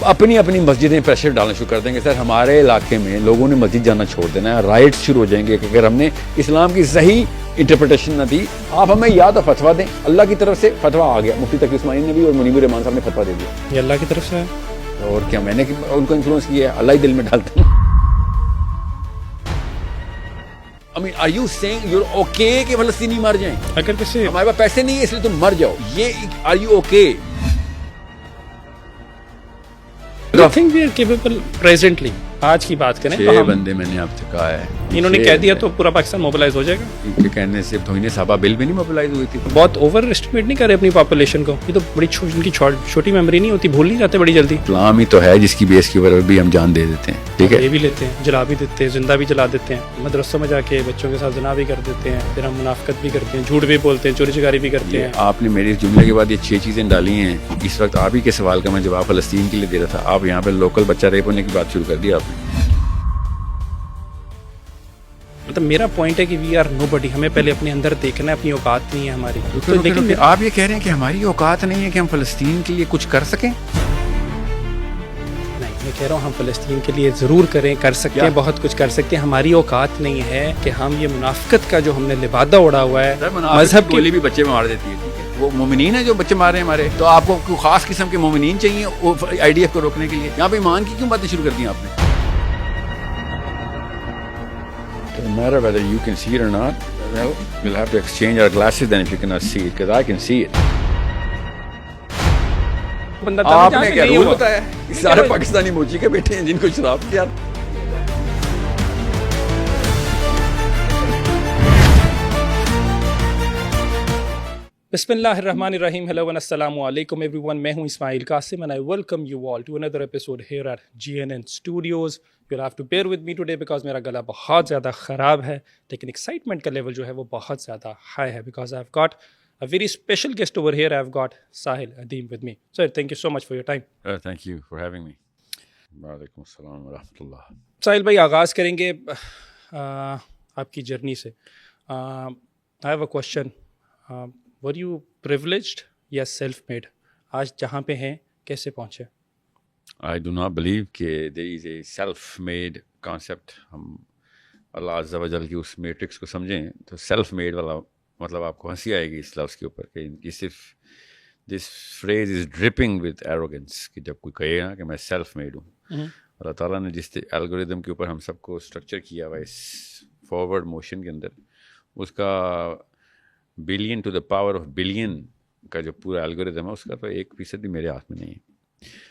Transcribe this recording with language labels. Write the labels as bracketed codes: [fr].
[ur] اپنی مسجدیں پریشر ڈالنا شروع کر دیں گے. سر ہمارے علاقے میں لوگوں نے مسجد جانا چھوڑ دینا ہے, رائٹس شروع ہو جائیں گے کہ اگر ہم نے اسلام کی صحیح انٹرپریٹیشن نہ دی, آپ ہمیں یا تو فتویٰ دیں. اللہ کی طرف سے فتویٰ آ گیا, مفتی تقی عثمانی نے بھی اور منیب الرحمان صاحب نے فتویٰ دے دیا. یہ اللہ کی طرف سے ہے, اور کیا میں نے ان کو انفلوئنس کیا ہے, اللہ ہی دل میں ڈالتا ہوں. [en] I mean, are you saying you're okay [ur] کہ فلسطینی مر جائیں؟ اگر کسی ہمارے پاس پیسے نہیں ہے اس لیے تم مر جاؤ, یہ [en] are you okay? I think we are capable presently. [ur] آج کی بات کریں تو 6 بندے میں نے آپ سے کہا ہے, انہوں نے کہہ دیا تو پورا پاکستان موبلائز ہو جائے گا. ان کے کہنے سے توہین صحابہ بل بھی نہیں موبلائز ہوئی تھی. بہت اوور اسٹیمیٹ نہیں کرے اپنی پاپولیشن کو. یہ تو بڑی ان کی چھوٹی میموری نہیں ہوتی, بھول نہیں جاتے بڑی جلدی. اسلام ہی تو ہے جس کی بیس کے اوپر بھی ہم جان دے دیتے ہیں. ٹھیک ہے, یہ بھی لیتے ہیں, جلا بھی دیتے ہیں, زندہ بھی جلا دیتے ہیں, مدرسوں میں جا کے بچوں کے ساتھ زنا بھی کر دیتے ہیں, پھر ہم منافقت بھی کرتے ہیں, جھوٹ بھی بولتے ہیں, چوری چکاری بھی کرتے ہیں. آپ نے میری اس جملے کے بعد یہ 6 چیزیں ڈالی ہیں. اس وقت آپ ہی کے سوال کا میں جواب فلسطین کے لیے دے رہا تھا, آپ یہاں پہ لوکل بچہ ریپ ہونے کی بات شروع کر دی آپ نے. مطلب میرا پوائنٹ ہے کہ [en] we are nobody, [ur] ہمیں پہلے اپنے اندر دیکھنا ہے, اپنی اوقات نہیں ہے ہماری. لیکن آپ یہ کہہ رہے ہیں کہ ہماری اوقات نہیں ہے کہ ہم فلسطین کے لیے کچھ کر سکیں. نہیں, میں کہہ رہا ہوں ہم فلسطین کے لیے ضرور کریں, کر سکتے ہیں, بہت کچھ کر سکتے ہیں. ہماری اوقات نہیں ہے کہ ہم یہ منافقت کا جو ہم نے لبادہ اڑا ہوا ہے, مذہب کی بھی بچے مار دیتی ہے. وہ مومنین ہیں جو بچے مار رہے ہیں ہمارے, تو آپ کو کوئی خاص قسم کے مومنین چاہیے IDF کو روکنے کے لیے. یہاں پہ ایمان کی کیوں باتیں شروع کر دی آپ نے؟ [en] No matter whether you can see it or not, well, we'll have to exchange our glasses then if you cannot see it, because I can see it. [ur] آپ نے کیا رول بتایا؟ سارے پاکستانی موچی کے بیٹھے ہیں جن کو شراب کیا بسم اللہ الرحمن الرحیم. [en] Hello and السلام علیکم everyone. [ur] میں ہوں [en] Ismail Qasim and I welcome you all to another episode here at GNN Studios. You'll have to bear with me today because [ur] میرا گلا بہت زیادہ خراب ہے, لیکن ایکسائٹمنٹ کا لیول جو ہے وہ بہت زیادہ ہائی ہے [en] because I've got a very special guest over here. I've got Sahil Adeem with me. Sir, thank you so much for your time. Thank you for having me. [ar] وعلیکم السلام ورحمۃ اللہ. [ur] ساحل بھائی, آغاز کریں گے آپ کی جرنی سے. [en] I have a question. Were you privileged [ur] یا سیلف میڈ؟ آج جہاں پہ ہیں کیسے پہنچے؟ [en] I do not believe کہ there is a self-made concept. [ur] ہم اللہ عز و جل کی اس میٹرکس کو سمجھیں تو سیلف میڈ والا مطلب آپ کو ہنسی آئے گی اس لفظ کے اوپر کہ یہ صرف [en] this phrase is dripping with arrogance [ur] کہ جب کوئی کہے نا کہ میں سیلف میڈ ہوں. اللہ تعالیٰ نے جس الگوریدم کے اوپر ہم سب کو اسٹرکچر کیا ہوا اس فارورڈ موشن کے اندر, اس کا billion to the power of billion کا جو پورا الگوریدم ہے اس کا تو 1% بھی میرے ہاتھ میں نہیں ہے.